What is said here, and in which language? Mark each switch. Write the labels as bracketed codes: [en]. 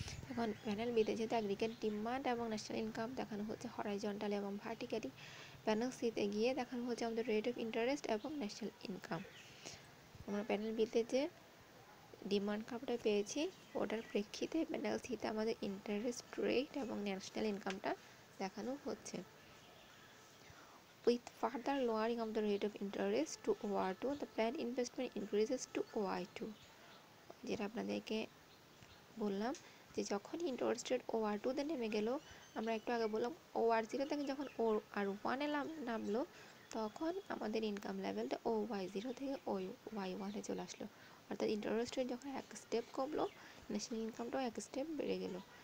[bn] এখন প্যানেল বিতে যেহেতু অ্যাগ্রিগেট ডিমান্ড এবং ন্যাশনাল ইনকাম দেখানো হচ্ছে হরাইজন্টালি এবং ভার্টিক্যালি, প্যানেল সিতে গিয়ে দেখানো হচ্ছে আমাদের রেট অফ ইন্টারেস্ট এবং ন্যাশনাল ইনকাম। আমরা প্যানেল বিতে যে ডিমান্ড কার্ভটা পেয়েছি ওটার প্রেক্ষিতে প্যানেল সিতে আমাদের ইন্টারেস্ট রেট এবং ন্যাশনাল ইনকামটা দেখানো হচ্ছে। [en] With further lowering of the rate of interest to OR2, the planned investment increases to OI2। [bn] যেটা আপনাদেরকে বললাম যে যখন ইন্টারেস্ট রেট OR2-তে নেমে গেল, আমরা একটু আগে বললাম OR0 থেকে যখন OR1-এ নামলো, তখন আমাদের ইনকাম লেভেলটা OY0 থেকে OY1-এ চলে আসলো, অর্থাৎ ইন্টারেস্ট রেট যখন এক স্টেপ কমলো, ন্যাশনাল ইনকামটাও এক স্টেপ বেড়ে গেল।